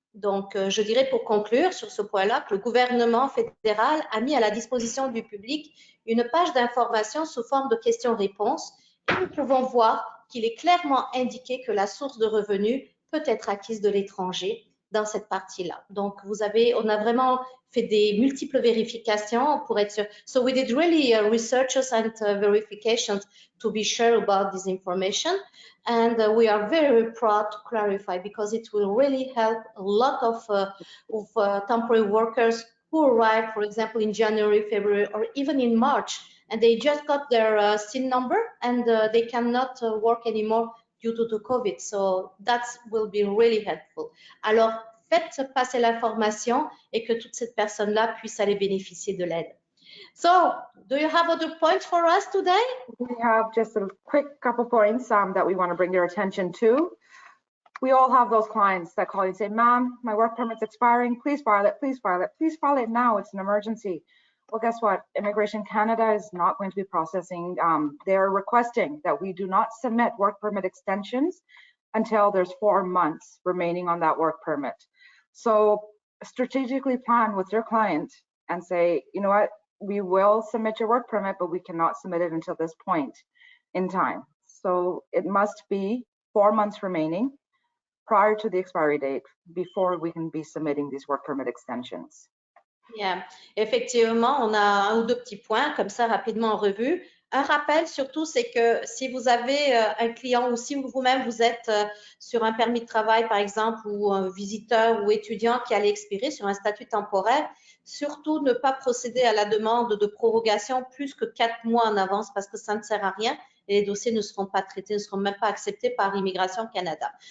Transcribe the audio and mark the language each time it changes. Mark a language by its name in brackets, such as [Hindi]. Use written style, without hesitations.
[French] Donc, je dirais pour conclure sur ce point-là que le gouvernement fédéral a mis à la disposition du public une page d'information sous forme de questions-réponses et nous pouvons voir qu'il est clairement indiqué que la source de revenus peut être acquise de l'étranger dans cette partie-là. Donc, on a vraiment fait des multiples vérifications pour être sûr. [English] So we did really researches and verifications to be sure about this information. And we are very proud to clarify because it will really help a lot of temporary workers who arrive, for example, in January, February, or even in March, and they just got their SIN number and they cannot work anymore due to the COVID. So that will be really helpful. [French] Alors, faites passer l'information et que toutes ces personnes-là puissent aller bénéficier de l'aide. [English] So, do you have other points for us today? We have just a quick couple points that we want to bring your attention to. We all have those clients that call you and say, "Ma'am, my work permit's expiring. Please file it. Please file it. Please file it now. It's an emergency." Well, guess what? Immigration Canada is not going to be processing. They're requesting that we do not submit work permit extensions until there's 4 months remaining on that work permit. So strategically plan with your client and say, you know what, we will submit your work permit, but we cannot submit it until this point in time. So it must be 4 months remaining prior to the expiry date before we can be submitting these work permit extensions. Yeah. [French] Effectivement, on a un ou deux petits points comme ça rapidement en revue. Un rappel surtout, c'est que si vous avez un client ou si vous-même vous êtes sur un permis de travail par exemple ou un visiteur ou étudiant qui allait expirer sur un statut temporaire, surtout ne pas procéder à la demande de prorogation plus que 4 mois en avance parce que ça ne sert à rien et les dossiers ne seront pas traités, ne seront même pas acceptés par Immigration Canada.